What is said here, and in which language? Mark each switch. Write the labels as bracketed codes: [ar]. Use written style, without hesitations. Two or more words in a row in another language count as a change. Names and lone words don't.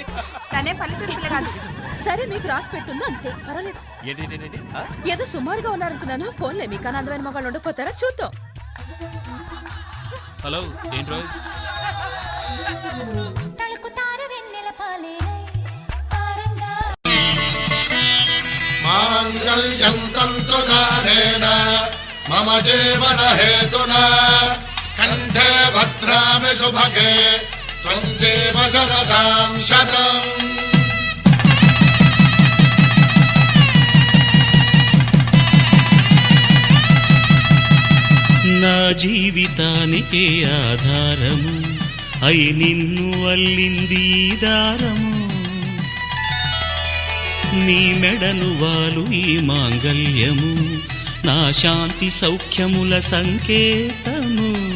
[te] తనే పల్లెటూరు పిల్ల కాదు. సరే మీకు రాసి పెట్టుంది అంతే, పర్వాలేదు. ఏంటి ఏదో సుమారుగా ఉన్నారనుకున్నాను. ఫోన్లే మీకు అందమైన మగాళ్ళు ఉండిపోతారా చూద్దాం. హలో ఏంటి తళుకుతారు వెన్నెల పాలేరై [sa] माङ्गल्यं तन्तुनानेन मम जीवन हेतुना कण्ठे भद्रामि सुभगे त्वं जीव शरदां शतम्। [te] నా జీవితానికే ఆధారము అయి నిన్ను అల్లింది ఈ దారము నీ మెడను వాలు ఈ మాంగల్యము నా శాంతి సౌఖ్యముల సంకేతము